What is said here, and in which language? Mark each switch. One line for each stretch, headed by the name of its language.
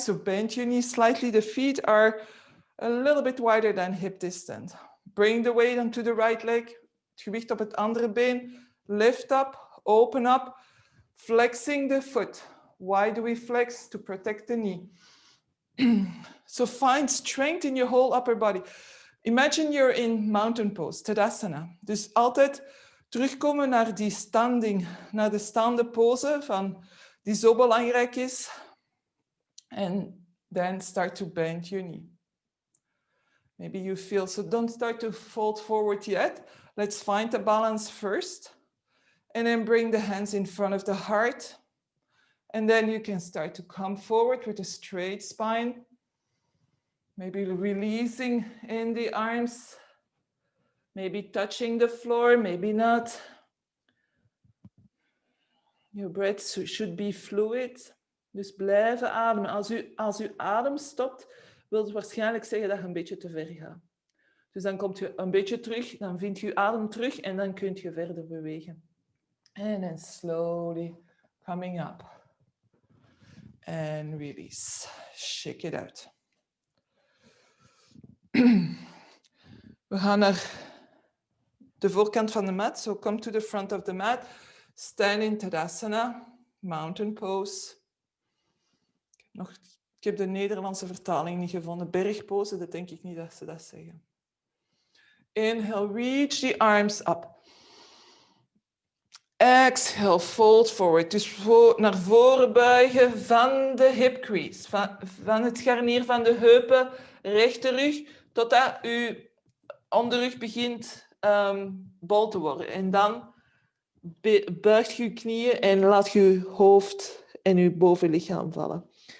English: So bend your knees slightly. The feet are a little bit wider than hip distance. Bring the weight onto the right leg.
Dutch: Het gewicht op het andere been.
English: Lift up, open up. Flexing the foot. Why do we flex? To protect the knee. So find strength in your whole upper body. Imagine you're in mountain pose, Tadasana.
Dutch: Dus altijd terugkomen naar die standing, naar de staande pose van die zo belangrijk is.
English: And then start to bend your knee. Maybe you feel, so don't start to fold forward yet. Let's find the balance first. And then bring the hands in front of the heart. And then you can start to come forward with a straight spine. Maybe releasing in the arms. Maybe touching the floor, maybe not. Your breath should be fluid.
Dutch: Dus blijven ademen. Als u adem stopt, wil het waarschijnlijk zeggen dat je een beetje te ver gaat. Dus dan komt je een beetje terug, dan vind je adem terug en dan kun je verder bewegen.
English: And then slowly coming up. And release. Shake it out.
Dutch: We gaan naar de voorkant van de mat.
English: So come to the front of the mat. Stand in Tadasana. Mountain pose.
Dutch: Ik heb de Nederlandse vertaling niet gevonden. Bergpose, dat denk ik niet dat ze dat zeggen.
English: Inhale, reach the arms up. Exhale, fold forward.
Dutch: Dus naar voren buigen van de hip crease. Van het scharnier van de heupen, rechte rug, totdat uw onderrug begint bol te worden. En dan buigt je knieën en laat je hoofd en je bovenlichaam vallen.